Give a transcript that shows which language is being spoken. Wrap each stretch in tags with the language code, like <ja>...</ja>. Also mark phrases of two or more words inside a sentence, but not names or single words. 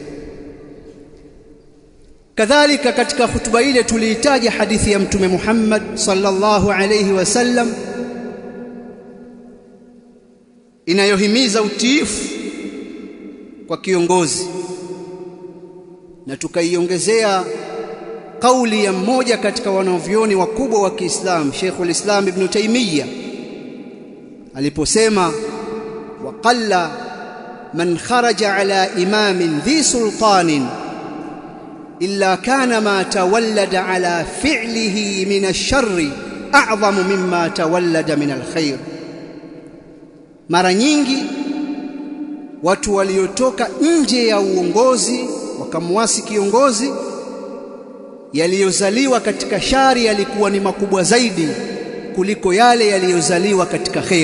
<sw>Kadhalika katika hutuba ile tuliitaja hadithi ya Mtume Muhammad</sw> <ar>صلى الله عليه وسلم</ar> <sw>inayohimiza utiifu kwa kiongozi, na tukaiongezea kauli ya mmoja katika wanavyuoni wakubwa wa Kiislamu, Sheikhul Islam Ibn Taymiyyah, aliposema</sw> <ar>وقل من خرج على إمام ذي سلطان إلا كان ما تولد على فعله من الشر أعظم مما تولد من الخير.</ar> <sw>Mara nyingi watu waliotoka nje ya uongozi wakamwasi kiongozi, yaliyozaliwa katika shari yalikuwa ni makubwa zaidi kuliko yale yaliyozaliwa katika khair.</sw>